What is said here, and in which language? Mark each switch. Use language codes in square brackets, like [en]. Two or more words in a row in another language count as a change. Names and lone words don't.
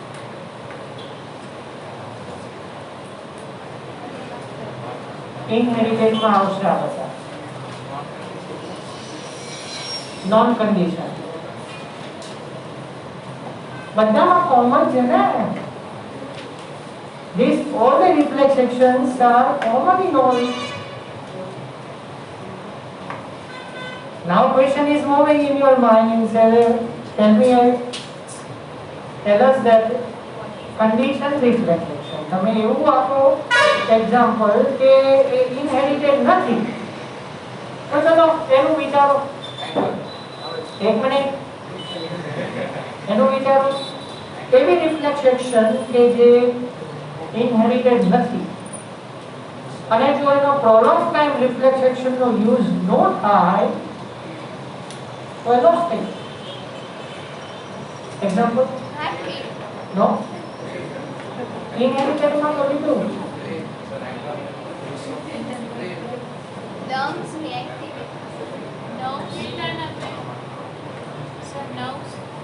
[gu] ઇનહેરિટેડ માં આવશે આ બધા [en] non condition. [gu] બધામાં કોમન છે ને. [en] These all the reflex actions are common in all. Now question is moving in your mind. Tell me, tell us that condition reflex action. [gu] તમે એવું આપો એક્ઝામ્પલ કે ઇનહેરિટેડ નથી, તો ચલો એનું વિચારો. એક મિનિટ, એનું વિચારો. એવી [en] reflex action [gu] કે જે ઇનહેરિટેડ નથી અને જો એનો [en] prolong time reflex [gu] એક્શનનો યુઝ ન થાય તો એ લોસ થઈ જાય. એક્ઝામ્પલ નો ઇનહેરિટેડ માં તો લીધું. [en] Lungs reactivate. Nose. So nose.